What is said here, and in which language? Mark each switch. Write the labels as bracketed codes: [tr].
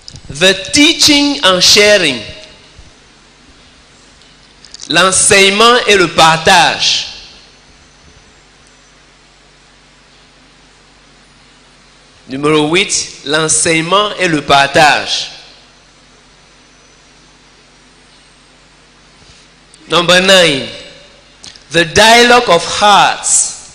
[en] The teaching and sharing. [fr] L'enseignement et le partage. Numéro 8, l'enseignement et le partage. [en] Number 9, the dialogue of hearts.